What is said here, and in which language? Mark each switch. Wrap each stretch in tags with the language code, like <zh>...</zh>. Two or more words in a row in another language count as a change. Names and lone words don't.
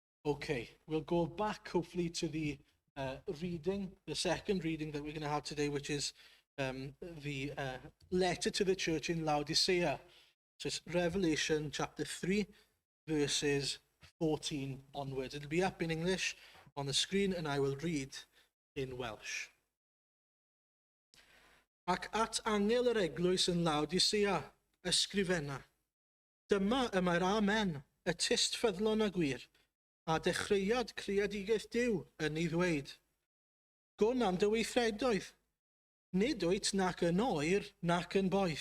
<en>Okay, we'll go back hopefully to the the second reading that we're going to have today, which is the letter to the church in Laodicea. So it's Revelation chapter 3, verses 14 onwards. It'll be up in English on the screen, and I will read in Welsh.</en> <cy>Ac at angel yr eglwys yn Laodicea, ysgrifenna. Dyma y mae'r amen, y tyst ffyddlon a gwir, a dechreuad creadigaeth Duw yn ei ddweud. Gwn am dy weithredoedd, nid wyt nac yn oer nac yn boeth.</cy>